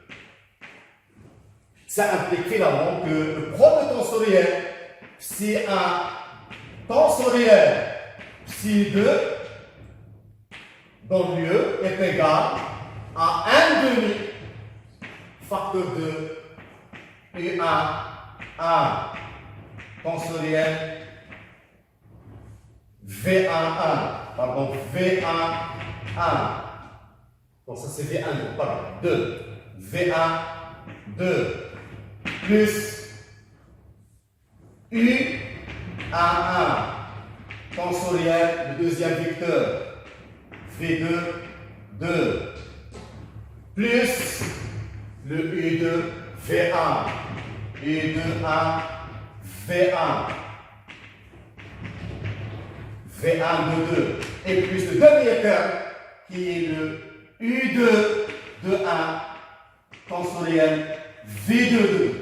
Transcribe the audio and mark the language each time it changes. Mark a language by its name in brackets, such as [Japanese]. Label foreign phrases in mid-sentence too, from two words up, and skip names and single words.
[French] Ça implique finalement que le produit tensoriel Psi1 tensoriel Psi2 dans l'UE est égal à 1 demi facteur de U1 1 tensoriel V1 1, pardon, V1 1. Donc ça c'est V1 pardon, 2. V1 2 plus U1 1 tensoriel, le deuxième vecteur, V2 2 plus le U2 V1, U2 1 V1, V1 de 2, et plus le demi-écart qui est le U2 de 1 tensoriel V2 2.